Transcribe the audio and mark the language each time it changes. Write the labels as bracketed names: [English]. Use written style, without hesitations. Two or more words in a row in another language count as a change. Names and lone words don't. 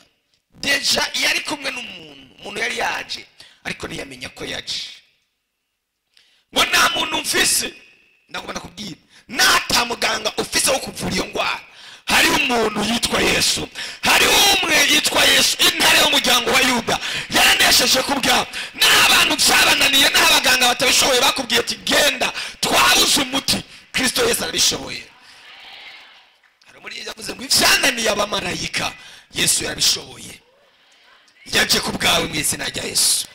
[Rundi] Deja yari kumwe n'umuntu yari yaje, ariko ntiyamenya ko yaje. Ngo nta muntu mfise. Ndagomba kubwira, nata muganga ufise wo kuvura iyo ngwara. Hari umuntu yitwa Yesu. Hari umwe yitwa Yesu, intare y'umuryango wa Yuda. Yaranesheje kubwa n'abantu byabananiye, n'abaganga batabishoboye bakubwiye ati genda twabuze umuti. Kristo Yesu arabishoboye. Hari muri yavuze ngo ivyananiye abamarayika, Yesu yarabishoboye. Yaje kubwawe mu izina rya Yesu.